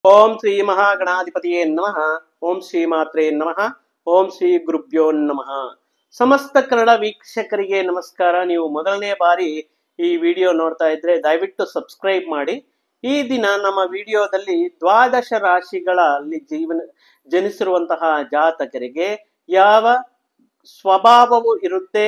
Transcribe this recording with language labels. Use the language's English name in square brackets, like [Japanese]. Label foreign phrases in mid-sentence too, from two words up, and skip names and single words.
[Sanskrit] ಓಂ ಶ್ರೀ ಮಹಾಗಣಾಧಿಪತಿಯೇ ನಮಃ. ಓಂ ಶ್ರೀ ಮಾತ್ರೇ ನಮಃ. ಓಂ ಶ್ರೀ ಗುರುಭ್ಯೋ ನಮಃ. [Kannada] ಸಮಸ್ತ ಕನ್ನಡ ವೀಕ್ಷಕರಿಗೆ ನಮಸ್ಕಾರ. ನೀವು ಮೊದಲನೇ ಬಾರಿ ಈ ವಿಡಿಯೋ ನೋಡ್ತಾ ಇದ್ರೆ ದಯವಿಟ್ಟು ಸಬ್ಸ್ಕ್ರೈಬ್ ಮಾಡಿ. ಈ ದಿನ ನಮ್ಮ ವಿಡಿಯೋದಲ್ಲಿ ದ್ವಾದಶ ರಾಶಿಗಳಲ್ಲಿ ಜನಿಸಿರುವಂತಹ ಜಾತಕರಿಗೆ ಯಾವ ಸ್ವಭಾವವು ಇರುತ್ತೆ,